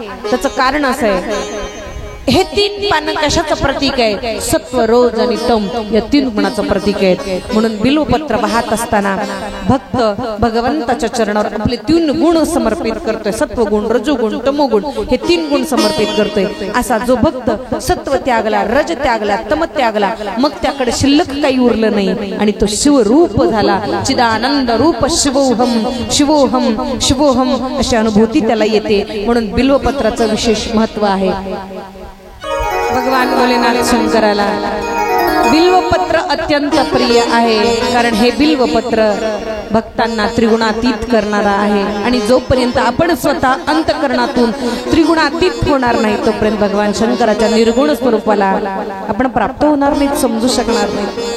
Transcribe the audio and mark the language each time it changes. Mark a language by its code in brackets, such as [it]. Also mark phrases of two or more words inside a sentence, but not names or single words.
[mr] त्याचं कारण असं आहे, हे तीन पानं कशाचं प्रतीक आहे? सत्व, रोज आणि तम या तीन गुणाचं प्रतीक आहे. म्हणून बिल्वपत्र वाहत असताना भक्त भगवंताच्या चरणावर आपले तीन गुण समर्पित करतोय. सत्वगुण, रजोगुण, तमोगुण हे तीन गुण समर्पित करतोय. असा जो भक्त सत्व त्यागला, रज त्यागला, तम त्यागला, मग त्याकडे शिल्लक काही उरलं नाही आणि तो शिवरूप झाला. [sa] चिदानंद रूप शिवोहम शिवोहम शिवोहम [mr] अशी अनुभूती त्याला येते. म्हणून बिल्वपत्राचं विशेष महत्व आहे. भगवान भोलेनाथ शंकराला बिल्वपत्र अत्यंत प्रिय आहे. कारण हे बिल्वपत्र भक्तांना त्रिगुणातीत करणारा आहे. आणि जोपर्यंत आपण स्वतः अंतःकरणातून त्रिगुणातीत होणार नाही तोपर्यंत भगवान शंकराच्या निर्गुण स्वरूपाला आपण प्राप्त होणार नाही, समजू शकणार नाही.